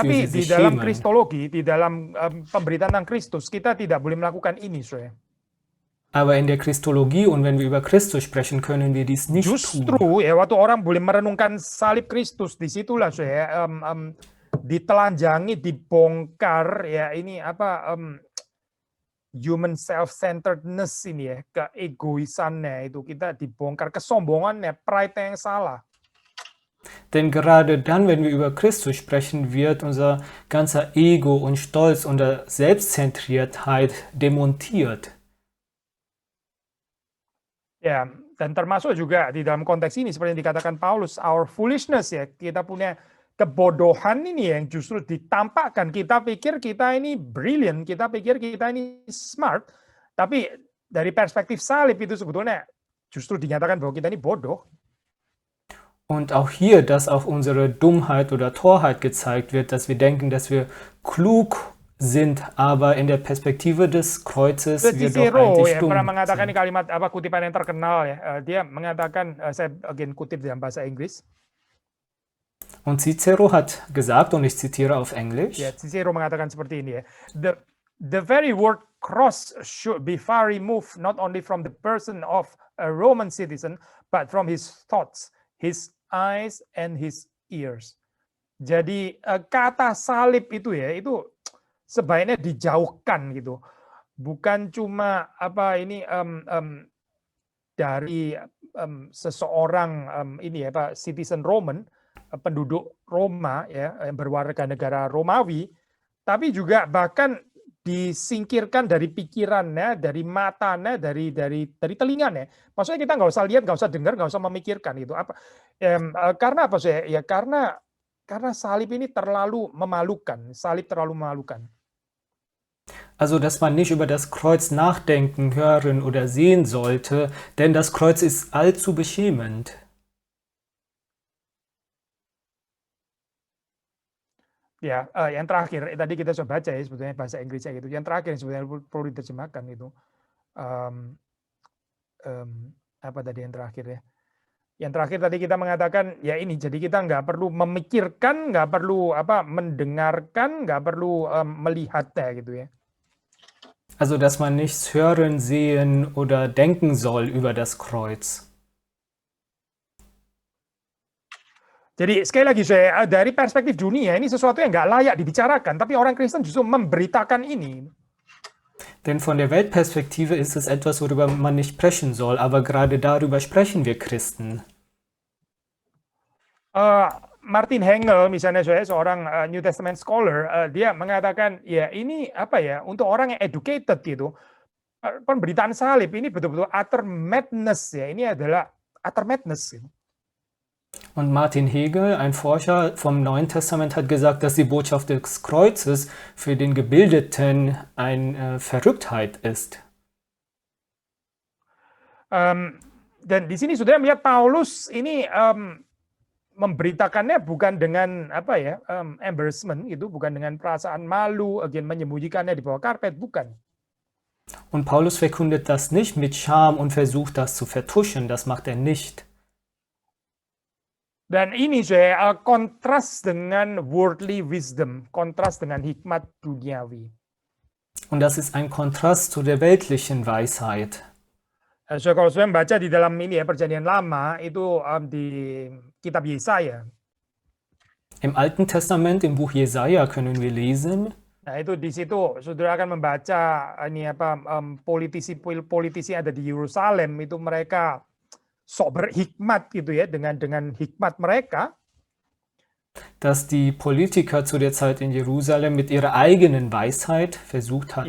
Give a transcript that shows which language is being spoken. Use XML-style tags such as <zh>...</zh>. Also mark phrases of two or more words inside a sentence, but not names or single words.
<id>Tapi</id> <de>sie sich</de> <id>di dalam</id> <de>schämen.</de> <id>kristologi, di dalam pemberitaan tentang Kristus, kita tidak boleh melakukan ini, saudara.</id> <de>Aber in der Christologie und wenn wir über Christus sprechen, können wir dies nicht tun.</de> <id>Justru ya waktu orang boleh merenungkan salib Kristus, disitulah saudara ditelanjangi, dibongkar ya ini</id> <en>human self-centeredness</en> <id>ini ya, keegoisannya itu kita dibongkar, kesombongannya, pride yang salah.</id> <de>Denn gerade dann, wenn wir über Christus sprechen, wird unser ganzer Ego und Stolz, unsere Selbstzentriertheit demontiert.</de> <id>Ya, dan termasuk juga di dalam konteks ini seperti yang dikatakan Paulus,</id> <en>our foolishness</en> <id>ya, kita punya kebodohan ini yang justru ditampakkan. Kita pikir kita ini brilliant, kita pikir kita ini smart, tapi dari perspektif salib itu sebetulnya justru dinyatakan bahwa kita ini bodoh.</id> <de>Und auch hier, dass auch unsere Dummheit oder Torheit gezeigt wird, dass wir denken, dass wir klug sind, aber in der Perspektive des Kreuzes wir doch</de> <id>Cicero</id> <de>eigentlich</de> <id>ya pernah</id> <de>dumm</de> <id>mengatakan</id> <de>sind.</de> <id>ini kalimat apa kutipan yang terkenal ya. Dia mengatakan, saya again kutip dalam bahasa Inggris.</id> <de>Und Cicero hat gesagt, und ich zitiere auf Englisch,</de> <id>Ya, Cicero mengatakan seperti ini ya.</id> <en>The very word cross should be far removed not only from the person of a Roman citizen, but from his thoughts, his eyes, and his ears.</en> <id>Jadi kata salib itu ya, itu sebaiknya dijauhkan gitu. Bukan cuma apa ini dari seseorang ini ya Pak citizen Roman, penduduk Roma ya yang berwarga negara Romawi, tapi juga bahkan disingkirkan dari pikirannya, dari matanya, dari telinganya. Maksudnya kita nggak usah lihat, nggak usah dengar, nggak usah memikirkan itu apa. Karena apa sih? Ya karena salib ini terlalu memalukan. Salib terlalu memalukan.</id> <de>also dass man nicht über das Kreuz nachdenken, hören oder sehen sollte, denn das Kreuz ist allzu beschämend.</de> <id>Ya, yang terakhir tadi kita sudah baca ya sebetulnya bahasa Inggrisnya gitu. Yang terakhir yang sebenarnya perlu diterjemahkan itu apa tadi yang terakhir ya? Yang terakhir tadi kita mengatakan ya ini, jadi kita nggak perlu memikirkan, nggak perlu apa mendengarkan, nggak perlu melihatnya gitu ya.</id> <de>Also dass man nichts hören, sehen oder denken soll über das Kreuz.</de> <id>Jadi sekali lagi saya dari perspektif dunia ini sesuatu yang nggak layak dibicarakan, tapi orang Kristen justru memberitakan ini.</id> <de>Denn von der Weltperspektive ist es etwas, worüber man nicht sprechen soll, aber gerade darüber sprechen wir Christen.</de> <id>Martin Hengel misalnya saya seorang</id> <en>New Testament scholar,</en> <id>dia mengatakan ya ini apa ya untuk orang yang educated gitu, pemberitaan salib ini betul-betul</id> <en>utter madness</en> <id>ya, ini adalah</id> <en>utter madness</en> <id>gitu.</id> <de>Und Martin Hegel, ein Forscher vom Neuen Testament, hat gesagt, dass die Botschaft des Kreuzes für den Gebildeten eine Verrücktheit ist.</de> <id>Dan di sini sudah melihat Paulus ini memberitakannya bukan dengan apa ya embarrassment gitu, bukan dengan perasaan malu, menyembunyikannya di bawah karpet, bukan.</id> <de>Und Paulus verkündet das nicht mit Scham und versucht das zu vertuschen, das macht er nicht.</de> <id>Dan ini saya kontras dengan</id> <en>worldly wisdom,</en> <id>kontras dengan hikmat duniawi.</id> <de>Und das ist ein Kontrast zu der weltlichen Weisheit.</de> <id>So, kalau saya membaca di dalam ini ya Perjanjian Lama itu di kitab Yesaya.</id> <de>Im Alten Testament, im Buch Jesaja können wir lesen.</de> <id>Nah itu di situ saudara akan membaca ini apa politisi ada di Yerusalem itu mereka sok berhikmat gitu ya dengan hikmat mereka.</id> <de>Dass die Politiker zu der Zeit in Jerusalem mit ihrer eigenen Weisheit versucht hatten.</de>